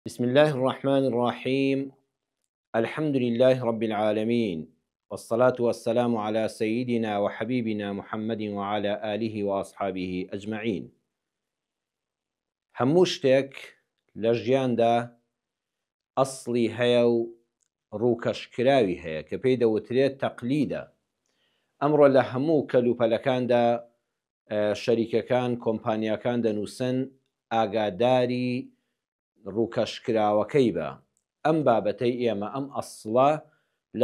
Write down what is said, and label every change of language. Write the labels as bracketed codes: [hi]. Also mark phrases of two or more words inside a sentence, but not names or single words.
[ar] بسم الله الرحمن الرحيم. الحمد لله رب العالمين، والصلاة والسلام على سيدنا وحبيبنا محمد وعلى آله وأصحابه أجمعين. [ckb] هەموو شتێک لە ژیاندا ئەسڵی هەیە و ڕووکەشکراوی هەیە کە پێی دەوترێت تەقلیدە. ئەمڕۆ لە هەموو کەلوپەلەکاندا شەریکەکان کۆمپانیاکان دەنووسن ئاگاداری ڕووکەشکراوەکەی بە ئەم بابەتەی ئێمە ئەم ئەسڵە لە